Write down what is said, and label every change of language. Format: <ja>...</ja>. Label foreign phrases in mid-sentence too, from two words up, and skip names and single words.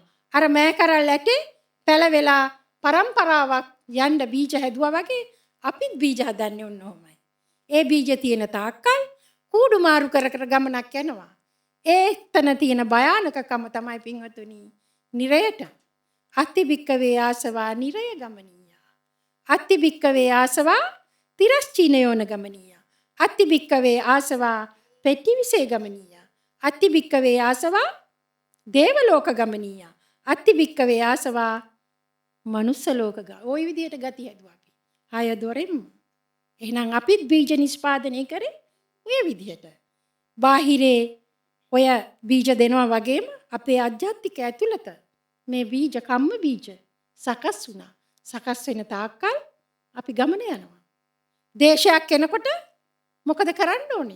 <si>අර මෑ කරල් ඇටේ පැලවෙලා පරම්පරාවක් යන්න බීජ හැදුවා වගේ අපිත් බීජ හදන්නේ ඔන්න ඔහොමයි. ඒ බීජ තියෙන තාක්කල් කූඩු මාරු කර කර ගමනක් යනවා. ඒතන තියෙන භයානකකම තමයි පින්වතුනි නිරයට.</si> <pi>අත්ති භික්කවේ ආසවා නිරය ගමනීය. අත්ති භික්කවේ ආසවා තිරස්චීනයෝන ගමනීය. අත්ති භික්කවේ ආසවා පෙට්ටිවිසේ ගමනීය. අත්ති භික්කවේ ආසවා දේවලෝක ගමනීය. අත්ති භික්කවේ ආසවා මනුස්ස ලෝක ගා.</pi> <si>ওই විදියට ගති හැදුවා අපි. හය දොරෙන්. එහෙනම් අපිත් බීජ නිෂ්පාදනය කරේ ඔය විදිහට. බාහිරේ ඔය බීජ දෙනවා වගේම අපේ අධ්‍යාත්මික ඇතුළත මේ බීජ කම්ම බීජ සකස් වුණා. සකස් වෙන තාක්කල් අපි ගමන යනවා. දේශයක් එනකොට මොකද කරන්න ඕනේ?</si>